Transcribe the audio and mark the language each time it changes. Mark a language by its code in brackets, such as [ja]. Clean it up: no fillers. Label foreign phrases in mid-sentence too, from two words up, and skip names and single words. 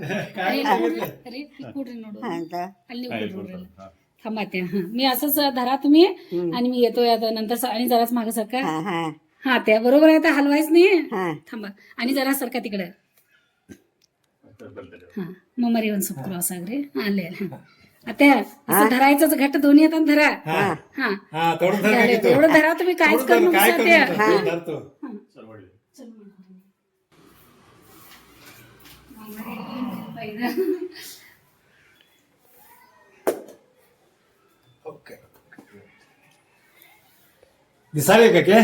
[mr] ಅಲ್ಲಿ थांबा त्या. मी असंच धरा तुम्ही, आणि मी येतोय आता नंतर. आणि जराच मागे सरका. हा त्या बरोबर आहे, तर हलवायच नाही. थांबा, आणि जरा सरका तिकडे. [kn] हा मम्मारी ಒಂದು ಸ್ವಲ್ಪ ಕ್ರಾಸ್ ಆಗ್ರಿ. ಅಲ್ಲೇ ಅತ್ತೆ [mr] असं धरायचं, घट्ट दोन्ही हाताने धरा. हा एवढं धरा तुम्ही, काहीच करू नका. दिसाले का के